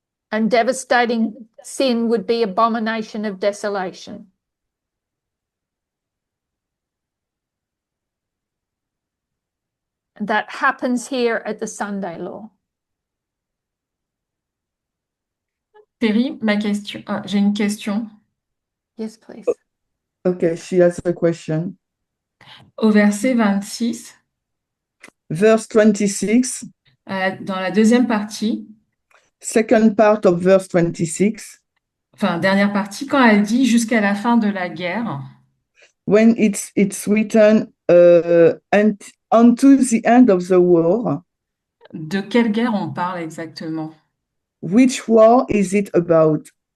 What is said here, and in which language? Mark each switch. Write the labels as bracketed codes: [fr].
[en] And devastating sin would be abomination of desolation. That happens here at the Sunday law. [fr] Terrie, j'ai une question. [en] Yes, please. Okay, she has a question. [fr] Au verset 26, [en] Verse 26, [fr] dans la deuxième partie, [en] second part of verse 26, [fr] enfin dernière partie, quand elle dit jusqu'à la fin de la guerre, [en] when it's written and unto the end of the war, [fr] De quelle guerre on parle exactement? [en] Which war is it about?